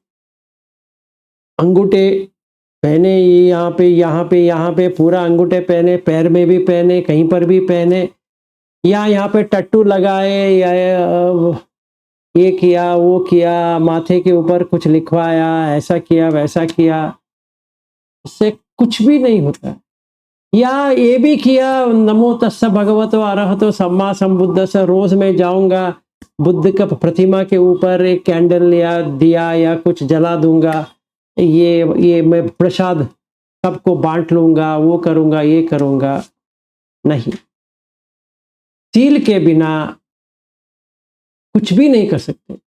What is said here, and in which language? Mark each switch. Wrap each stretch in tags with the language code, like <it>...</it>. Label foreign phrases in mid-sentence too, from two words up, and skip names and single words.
<hi>अंगूठे पहने, ये यहाँ पे यहाँ पे यहाँ पे पूरा अंगूठे पहने, पैर में भी पहने, कहीं पर भी पहने, या यहाँ पे टट्टू लगाए, या ये किया वो किया, माथे के ऊपर कुछ लिखवाया, ऐसा किया वैसा किया, उससे कुछ भी नहीं होता है। या ये भी किया,</hi> <pi>नमो तस्स भगवतो अरहतो सम्मा संबुद्धस्स,</pi> <hi>रोज मैं जाऊंगा बुद्ध का प्रतिमा के ऊपर एक कैंडल या दिया या कुछ जला दूंगा, ये मैं प्रसाद सबको बांट लूंगा, वो करूंगा ये करूंगा। नहीं, सील के बिना कुछ भी नहीं कर सकते।</hi>